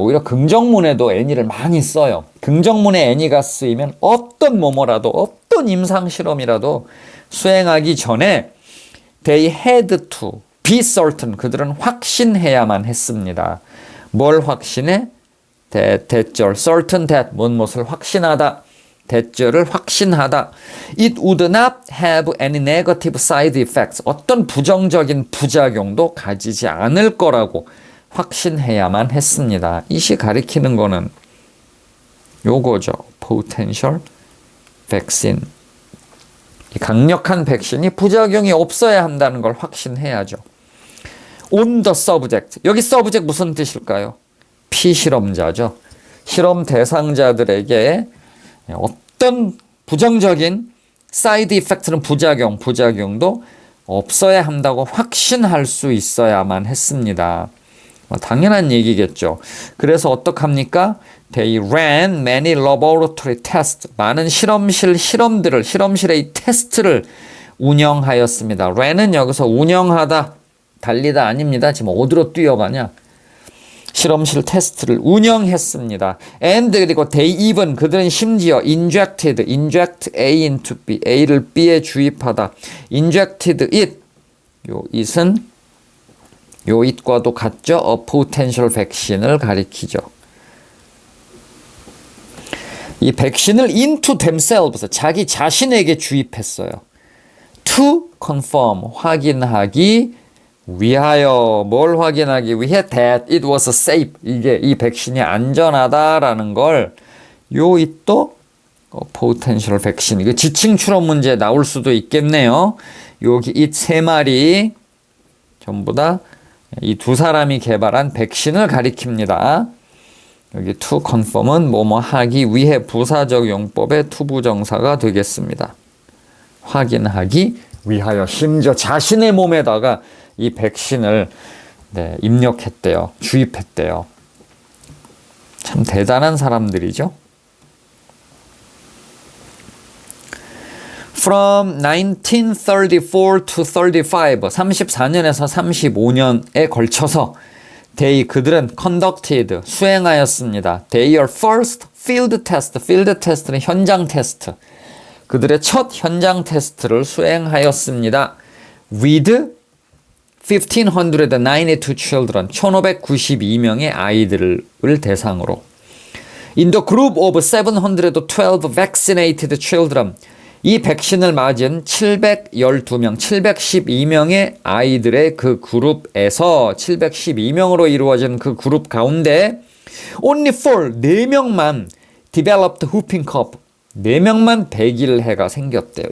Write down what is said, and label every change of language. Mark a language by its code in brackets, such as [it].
[ko] 오히려 긍정문에도 any를 많이 써요. 긍정문에 any가 쓰이면 어떤 뭐뭐라도 어떤 임상 실험이라도 수행하기 전에 [en] they had to be certain. [ko] 그들은 확신해야만 했습니다. 뭘 확신해? 대절 certain that 무엇을 확신하다. 대절을 확신하다. [en] It would not have any negative side effects. [ko] 어떤 부정적인 부작용도 가지지 않을 거라고 확신해야만 했습니다. 이시 가리키는 거는 요거죠. [en] potential vaccine. [ko] 강력한 백신이 부작용이 없어야 한다는 걸 확신해야죠. [en] on the subject. [ko] 여기 subject 무슨 뜻일까요? 피실험자죠. 실험 대상자들에게 어떤 부정적인 사이드 이펙트는 부작용도 없어야 한다고 확신할 수 있어야만 했습니다. 당연한 얘기겠죠. 그래서 어떡합니까? [en] They ran many laboratory tests. [ko] 많은 실험실의 테스트를 운영하였습니다. ran은 여기서 운영하다, 달리다 아닙니다. 지금 어디로 뛰어가냐? 실험실 테스트를 운영했습니다. [en] And 그리고 they even [ko] 그들은 심지어 [en] inject A into B, [ko] A를 B에 주입하다. [en] injected it. [ko] 요 it은 요 it과도 같죠. [en] a potential vaccine을 가리키죠. [ko] 이 백신을 [en] into themselves, [ko] 자기 자신에게 주입했어요. [en] to confirm, [ko] 확인하기 위하여. 뭘 확인하기 위해? [en] that it was safe. [ko] 이게 이 백신이 안전하다라는 걸 요 it도 potential vaccine. 이거 지칭 추론 문제 나올 수도 있겠네요. 여기 it 세 마리 전부 다 이 두 사람이 개발한 백신을 가리킵니다. 여기 to confirm은 뭐뭐 하기 위해 부사적 용법의 to 부정사가 되겠습니다. 확인하기 위하여. 심지어 자신의 몸에다가 이 백신을 입력했대요. 주입했대요. 참 대단한 사람들이죠. [en] From 1934 to 35, [ko] 34년에서 35년에 걸쳐서 그들은 conducted, 수행하였습니다. [en] Their first field test, field test는 [ko] 현장 테스트. 그들의 첫 현장 테스트를 수행하였습니다. [en] With 1592 children, [ko] 1592명의 아이들을 대상으로. [en] In the group of 712 vaccinated children, [ko] 이 백신을 맞은 712명, 712명의 아이들의 그 그룹에서 712명으로 이루어진 그 그룹 가운데 only 4명만 [en] developed whooping cough, [ko] 4명만 백일해가 생겼대요.